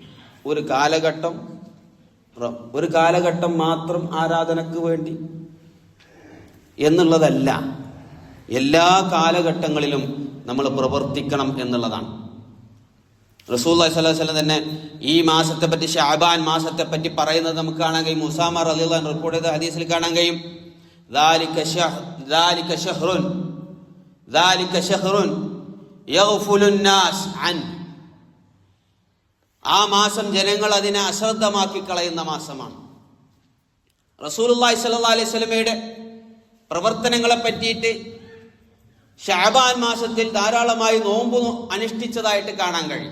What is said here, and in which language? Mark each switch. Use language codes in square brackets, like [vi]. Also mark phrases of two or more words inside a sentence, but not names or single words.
[ml] ഒരു കാലഘട്ടം മാത്രം ആരാധനക്ക് വേണ്ടി എന്നുള്ളതല്ല, എല്ലാ കാലഘട്ടങ്ങളിലും നമ്മൾ പ്രവർത്തിക്കണം എന്നുള്ളതാണ്. [ar] رسول الله صلى الله عليه وسلم [ml] തന്നെ ഈ മാസത്തെ പറ്റി, ശഅബാൻ മാസത്തെ പറ്റി പറയുന്നത് നമുക്ക് കാണാൻ കഴിയും. ഉസാമ [ar] رضي الله عنه [ml] റിപ്പോർട്ട് ചെയ്ത ഹദീസിൽ കാണാൻ കഴിയും, [ar] ذلك شهر يغفل الناس عنه. [ml] ആ മാസം ജനങ്ങൾ അതിനെ അശ്രദ്ധമാക്കി കളയുന്ന മാസമാണ്. [ar] رسول الله صلى الله عليه وسلم [ml] പ്രവർത്തനങ്ങളെ പറ്റിയിട്ട് ശഅബാൻ മാസത്തിൽ ധാരാളമായി നോമ്പ് അനുഷ്ഠിച്ചതായിട്ട് കാണാൻ കഴിയും.